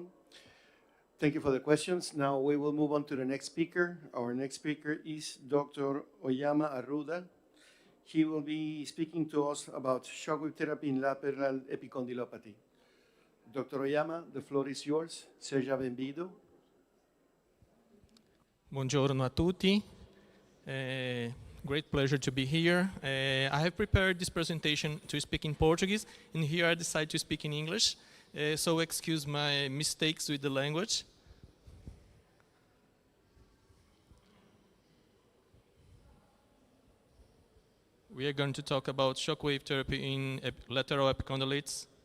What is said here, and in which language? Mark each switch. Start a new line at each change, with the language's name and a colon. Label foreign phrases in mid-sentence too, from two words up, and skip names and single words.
English: Thank you for the questions. Now we will move on to the next speaker. Our next speaker is Dr. Oyama Arruda. He will be speaking to us about shockwave therapy in lateral epicondylopathy. Dr. Oyama, the floor is yours.
Portuguese: Seja bem-vindo.
Italian: Buongiorno a tutti.
English: Great pleasure to be here. I have prepared this presentation to speak in Portuguese, and here I decided to speak in English. So excuse my mistakes with the language. We are going to talk about shockwave therapy in lateral epicondylitis.